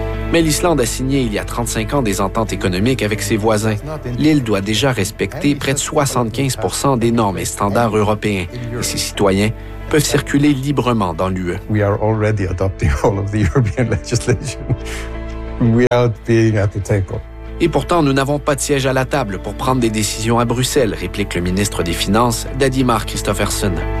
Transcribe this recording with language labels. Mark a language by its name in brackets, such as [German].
[French] Mais l'Islande a signé il y a 35 ans des ententes économiques avec ses voisins. L'île doit déjà respecter près de 75% des normes et standards européens. Et ses citoyens peuvent circuler librement dans l'UE. [English] We are already adopting all of the European legislation without being at the table. [French] Et pourtant, nous n'avons pas de siège à la table pour prendre des décisions à Bruxelles, réplique le ministre des Finances, Daddy Mark Christopherson.